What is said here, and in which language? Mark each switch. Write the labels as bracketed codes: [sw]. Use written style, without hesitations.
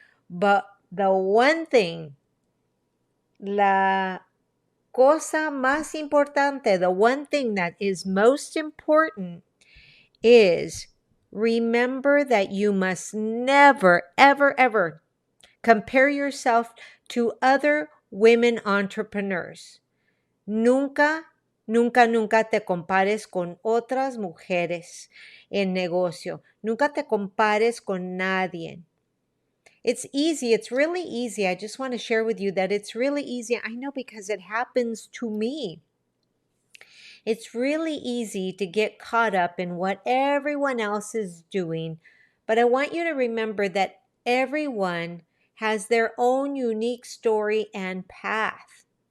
[en] But the one thing, [es] la cosa más importante, [en] the one thing that is most important is remember that you must never, ever compare yourself to other women entrepreneurs. [es] Nunca te compares con otras mujeres en negocio. Nunca te compares con nadie. [en] It's easy. It's really easy. I just want to share with you that it's really easy. I know because it happens to me. It's really easy to get caught up in what everyone else is doing. But I want you to remember that everyone has their own unique story and path.